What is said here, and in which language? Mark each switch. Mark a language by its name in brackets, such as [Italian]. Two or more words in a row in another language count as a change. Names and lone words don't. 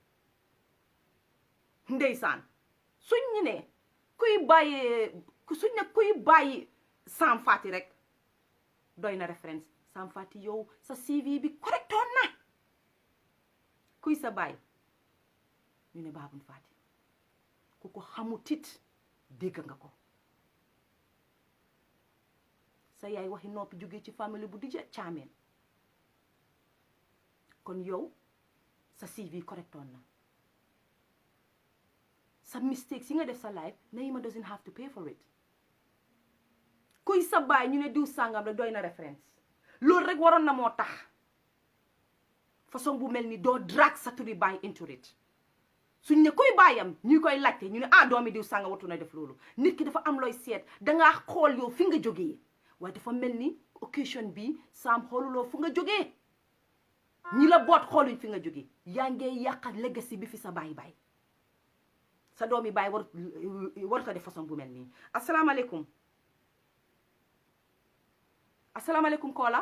[Wolof] ndeysaan suñ ñu ne kuy bàyyi Sam Fatty rek doy na référence Sam Fatty yow sa CV bi correctoon na kuy sa baay ñu ne Babun Fatty ku ko xamut it dégg nga ko sa yaay waxi noppi jógee ci famille bu dija caameen kon yow sa CV correctoon na sa mistakes yi nga def sa life [English] Nahima doesn't have to pay for it [Wolof] kuy sa baay ñu ne diw sàngam la doy na référence loolu rek waroon na moo tax façon bu mel ni doo drag sa turi baay [English] into it [Wolof] suñ ne kuy baayam ñuy koy laajte ñu ne doomi diw sàngam watu na def loolu nit ki dafa am looy seet dangaa xool yow fi nga jógee waaye dafa mel ni occasion bi Sam xooluloo fu nga jógee ñi la boot xooluñ fi nga jógee yaa ngee yàqa legacy bi fi sa baay sa doomi baay warut a def façon bu mel nii asalaamaaleykum asalaamaaleykum Kola.